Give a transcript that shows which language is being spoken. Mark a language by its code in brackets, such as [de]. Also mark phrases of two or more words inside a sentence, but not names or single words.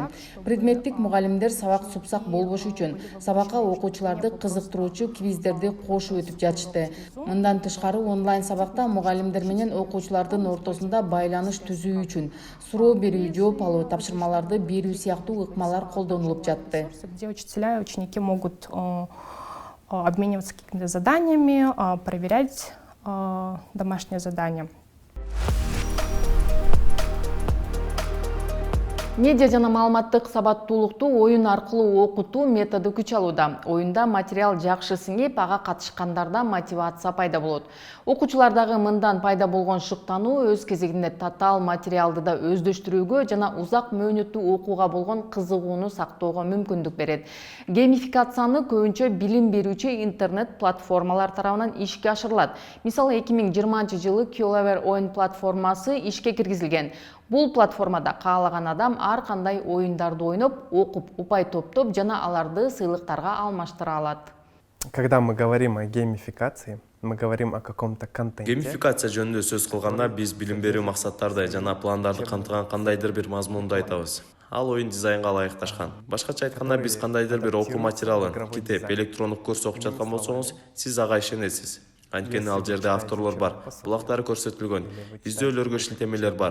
[ky] Предметтик мугалимдер сабак супсак болбош үчүн сабакка окуучуларды кызыктыруучу квиздерди кошуп өтүп жатышты. Мындан тышкары онлайн сабакта мугалимдер менен окуучулардын ортосунда байланыш түзүү үчүн суроо берүү, жооп алуу, тапшырмаларды берүү сыяктуу ыкмалар колдонулуп жатты. [ru] Где учителя и ученики могут обмениваться какими-то заданиями, проверять домашние задания. [ky] Медиа жана маалыматтык сабаттуулукту оюн аркылуу окутуу методу күч алууда. Оюнда материал жакшы сиңип, ага катышкандарда мотивация пайда болот. Окуучулардагы мындан пайда болгон шыктануу өз кезегинде татаал материалды да өздөштүрүүгө жана узак мөөнөттүү окууга болгон кызыгууну сактоого мүмкүндүк берет. Геймификацияны көбүнчө билим берүүчү интернет платформалар тарабынан ишке ашырылат. Мисалы 2020 жылы Kilover оюн платформасы ишке киргизилген. Бул платформада каалаган адам ар кандай оюндарды ойноп, окуп, упай топтоп жана аларды сыйлыктарга алмаштыра алат. [ru] Когда мы говорим о геймификации, мы говорим о каком-то контенте. [ky] Геймификация жөнүндө сөз кылганда биз билим берүү максаттарды жана пландарды камтыган кандайдыр бир мазмунду айтабыз. ал оюн дизайнга ылайыкташкан. Башкача айтканда, биз кандайдыр бир окуу материалын, китеп, электрондук курс окуп жаткан болсоңуз, сиз ага ишенесиз. Анткени ал жерде авторлор бар, булактары көрсөтүлгөн, издөөлөргө шилтемелер бар.